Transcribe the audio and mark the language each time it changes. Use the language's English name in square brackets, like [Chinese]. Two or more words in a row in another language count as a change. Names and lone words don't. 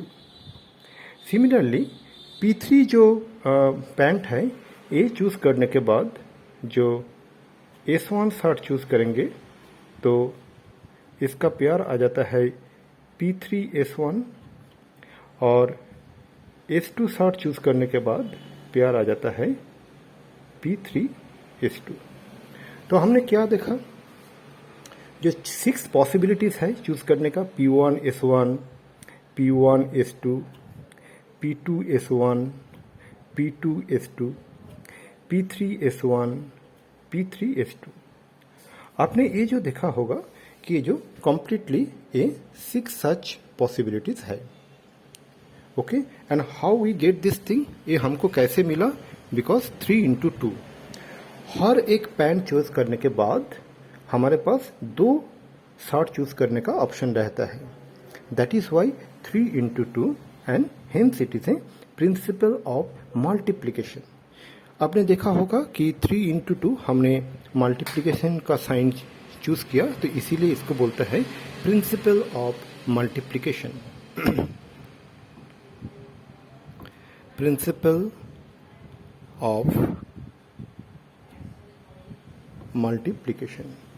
[Hindi] सिमिलरली P3 जो पैंट है, ये चूज करने के बाद जो S1 शर्ट चूज करेंगे तो इसका पेयर आ जाता है P3 S1, और S2 शर्ट चूज करने के बाद पेयर आ जाता है P3 S2। तो हमने क्या देखा? जो 6 पॉसिबिलिटीज है चूज करने का, P1 S1, P1 S2, P2 S1, P2 S2, P3 S1, P3 S2। आपने ये जो देखा होगा कि ये जो कंप्लीटली ये 6 [English] such possibilities [Hindi] है। [English] OK, and how we get this thing, [Hindi] ये हमको कैसे मिला? बिकॉज 3 into 2, हर एक पैंट चूज करने के बाद हमारे पास 2 शर्ट चूज करने का ऑप्शन रहता है। [English] that is why 3 into 2, and hence it is a principle of multiplication. [Hindi] आपने देखा होगा कि 3 into 2 हमने मल्टीप्लिकेशन का साइन चूज किया, तो इसीलिए इसको बोलता है [English] principle of multiplication. principle of multiplication.